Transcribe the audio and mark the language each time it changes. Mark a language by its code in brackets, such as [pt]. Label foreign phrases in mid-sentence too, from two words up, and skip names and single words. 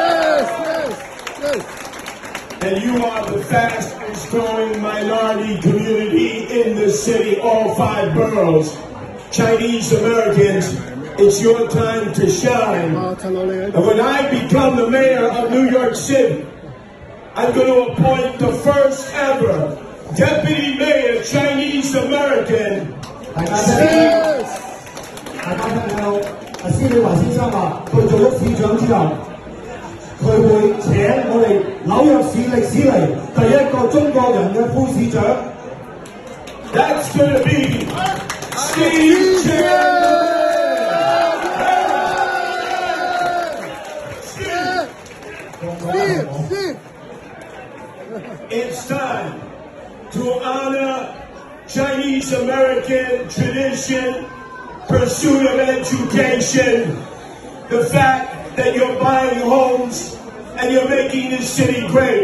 [en] And you are the fastest growing minority community in the city, all 5 boroughs. Chinese Americans, it's your time to shine. And when I become the mayor of New York City, I'm going to appoint the first ever deputy mayor Chinese American. [yue] 大家聽到施李華先生話，佢做咗市長之後，佢會請我哋紐約市歷史嚟第一個中國人嘅副市長。 [en] That's going to be Steve Chandler. Steve. It's time to honor Chinese American tradition, pursuit of education, the fact that you're buying homes and you're making this city great.